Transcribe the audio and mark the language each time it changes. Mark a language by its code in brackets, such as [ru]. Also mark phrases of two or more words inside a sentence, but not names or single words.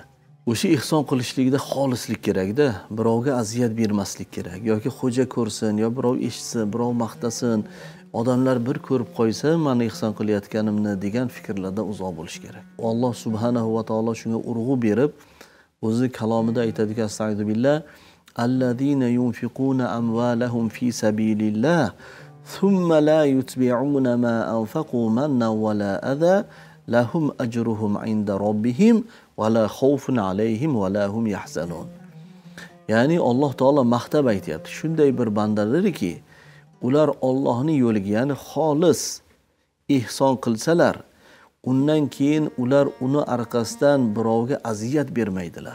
[uz] O'sha ihson qilishlikda xolislik kerak-da, birovga aziyat bermaslik kerak, yoki xo'ja ko'rsin, yo birov eshitsin, birov maqtasin, odamlar bir ko'rib qo'ysa, meni ihson qilayotganimni degan fikrlardan uzoq bo'lish kerak. Alloh [ar] سبحانه وتعالى [uz] shunga urg'u berib, o'zi kalomida aytadiki, astag'firullah, [ar] الذين ينفقون أموالهم في سبيل الله ثم لا يتبعون ما أنفقوا منا ولا أذى لهم أجرهم عند ربهم ولا خوف عليهم ولا هم يحزنون. [uz] Ya'ni Alloh taolo maqtab aytayapti. Shunday bir bandalarki, ular Allohning yo'liga, ya'ni xolis ihson qilsalar, undan keyin ular uni orqasidan birovga aziyat bermaydilar.